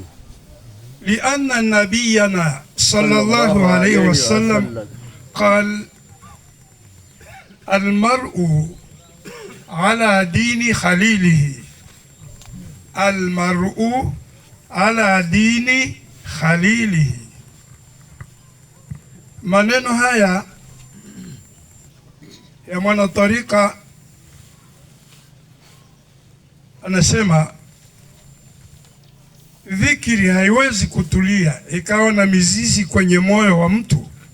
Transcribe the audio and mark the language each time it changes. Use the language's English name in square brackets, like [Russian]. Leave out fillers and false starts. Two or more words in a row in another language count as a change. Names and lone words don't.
[Arabic] لأن نبينا صلى الله عليه وسلم قال: المرء على دين خليله. المرء على دين خليله. [Swahili] maneno haya ya mwana tarika anasema dhikri haiwezi kutulia ikawa na mizizi kwenye moyo wa mtu,